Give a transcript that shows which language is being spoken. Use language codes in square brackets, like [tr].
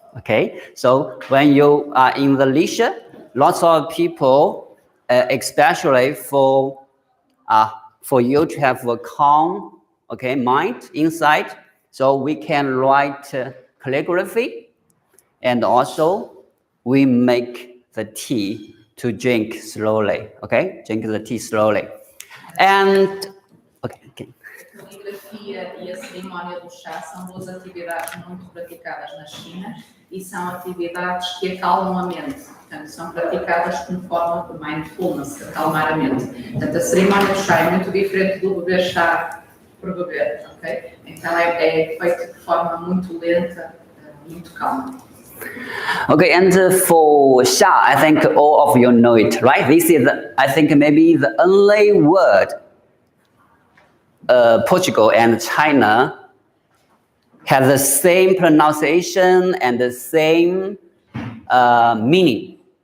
[en] Okay, so when you are in the leisure, lots of people, especially for you to have a calm, okay, mind inside, so we can write calligraphy, and also we make the tea to drink slowly, okay? Drink the tea slowly. And, okay. [pt] A caligrafia e a cerimónia do chá são duas atividades muito praticadas na China e são atividades que acalmam a mente. Portanto, são praticadas como forma de mindfulness, acalmar a mente. Portanto, a cerimónia do chá é muito diferente do beber chá por beber, ok? Então é feito de forma muito lenta, muito calma. [en] Okay, and for sha, I think all of you know it, right? This is, I think, maybe the only word Portugal and China have the same pronunciation and the same meaning.